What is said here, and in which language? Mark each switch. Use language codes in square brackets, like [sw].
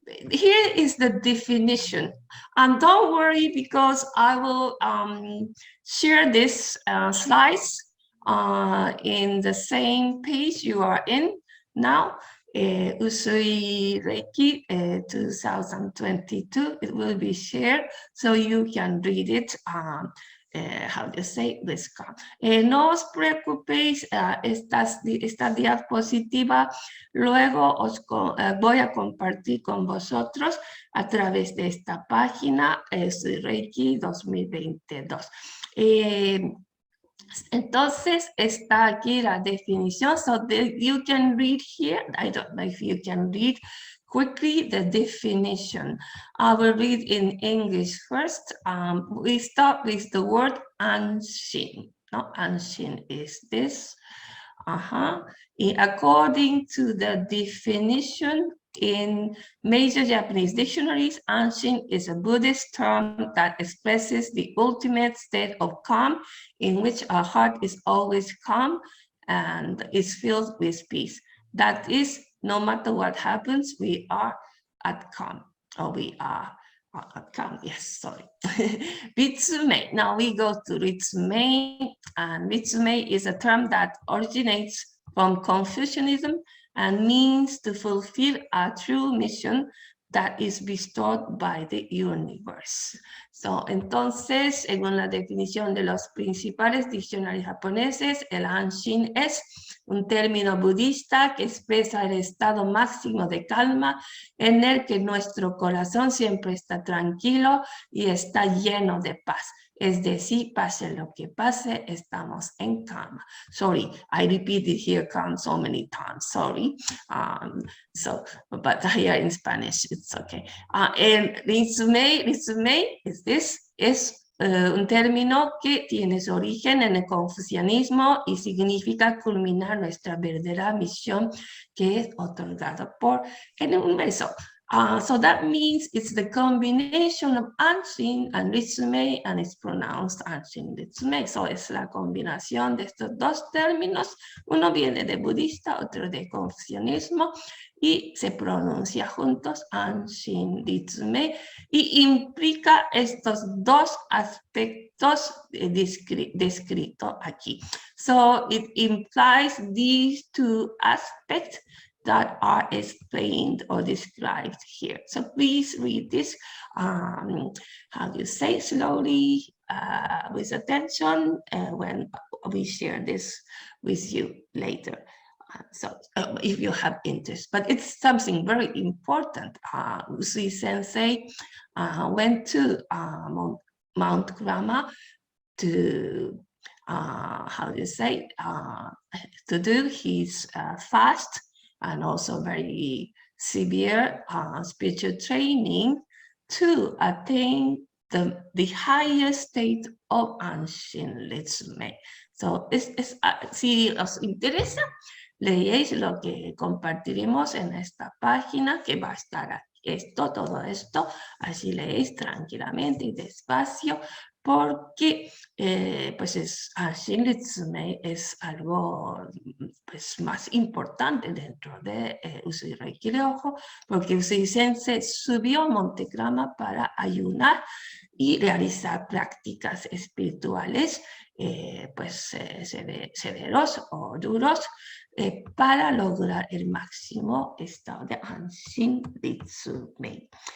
[en] Here is the definition. And don't worry, because I will share this slides in the same page you are in now. Usui Reiki 2022, it will be shared so you can read it. How do you say this? [es] No os preocupéis, esta diapositiva luego os voy a compartir con vosotros a través de esta página, Usui Reiki 2022. Entonces está aquí la definición, [en] so you can read here. I don't know if you can read quickly the definition. I will read in English first. We start with the word Anshin. No, Anshin is this. According to the definition in major Japanese dictionaries, Anshin is a Buddhist term that expresses the ultimate state of calm, in which our heart is always calm and is filled with peace. That is, no matter what happens, we are at calm, or we are at calm. Yes, sorry. Ritsumei. Now we go to Ritsumei, and Ritsumei is a term that originates from Confucianism and means to fulfill a true mission that is bestowed by the universe. [es] So, entonces, según la definición de los principales diccionarios japoneses, el Anshin es un término budista que expresa el estado máximo de calma en el que nuestro corazón siempre está tranquilo y está lleno de paz. Es decir, pase lo que pase, estamos en calma. [en] Sorry, I repeated here calm so many times, sorry. But here in Spanish, it's okay. And Ritsumei is this, [es] es un término que tiene su origen en el confucianismo y significa culminar nuestra verdadera misión que es otorgada por el universo. [en] So that means it's the combination of Anshin and Ritsumei, and it's pronounced Anshin Ritsumei. [es] So es la combinación de estos dos términos. Uno viene de budista, otro de confucianismo, y se pronuncia juntos Anshin Ritsumei, y implica estos dos aspectos descritos aquí. [en] So it implies these two aspects that are explained or described here. So please read this, how do you say, slowly, with attention, when we share this with you later. So if you have interest, but it's something very important. Usui Sensei went to Mount Kurama to, how do you say, to do his fast, and also very severe spiritual training to attain the highest state of Anshin Ritsumei. [es] So, si os interesa, leéis lo que compartiremos en esta página, que va a estar todo esto, así leéis tranquilamente y despacio, porque pues Anshin Ritsumei es algo pues, más importante dentro de Usui Reiki Ryoho, porque Usui Sensei subió a Montegrama para ayunar y realizar prácticas espirituales pues severos o duros para lograr el máximo estado de Anshin Ritsumei.